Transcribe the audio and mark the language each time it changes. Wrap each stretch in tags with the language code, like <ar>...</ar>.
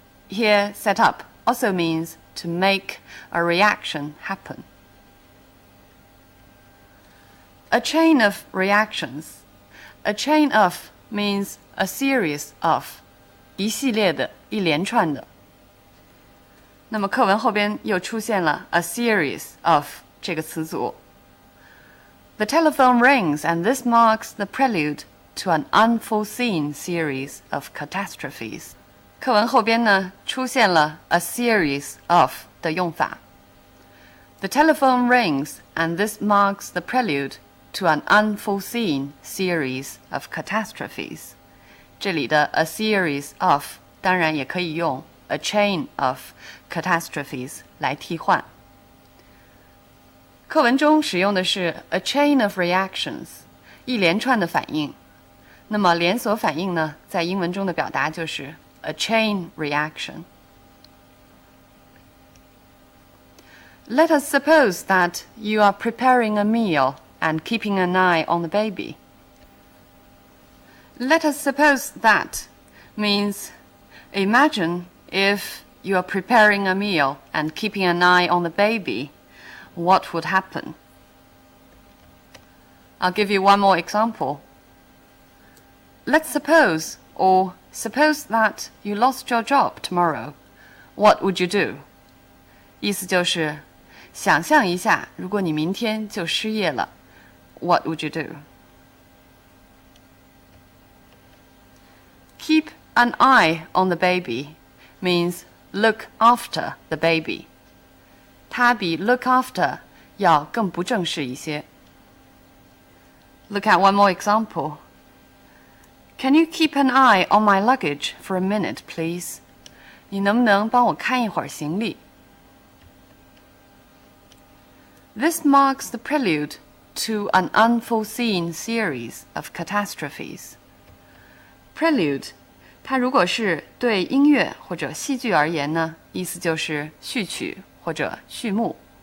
<en>Here, set up also means to make a reaction happen. A chain of reactions. A chain of means a series of.</en> <zh>一系列的，一连串的。那么课文后边又出现了 a series of 这个词组。</zh> <en>The telephone rings, and this marks the prelude to an unforeseen series of catastrophes.</en> <zh>课文后边呢出现了 a series of 的用法。</zh> <en>The telephone rings, and this marks the prelude to an unforeseen series of catastrophes.</en> <zh>这里的 a series of 当然也可以用</zh> <en>a chain of catastrophes</en> <zh>来替换。课文中使用的是</zh> <en>a chain of reactions,</en> <zh>一连串的反应。那么连锁反应呢，在英文中的表达就是</zh> <en>a chain reaction. Let us suppose that you are preparing a meal and keeping an eye on the baby. Let us suppose that means imagine if you are preparing a meal and keeping an eye on the baby, what would happen? I'll give you one more example. Let's suppose, or suppose that you lost your job tomorrow. What would you do?</en> <zh>意思就是想象一下，如果你明天就失业了</zh> <en>What would you do? Keep an eye on the baby means look after the baby.</en> <zh>它比 look after 要更不正式一些。</zh> <en>Look at one more example. Can you keep an eye on my luggage for a minute, please?</en> <zh>你能不能帮我看一会儿行李？</zh> <en>This marks the prelude to an unforeseen series of catastrophes.</en> <zh>Prelude, 它如果是对音乐或者戏剧而言呢，意思就是序曲或者序幕。</zh>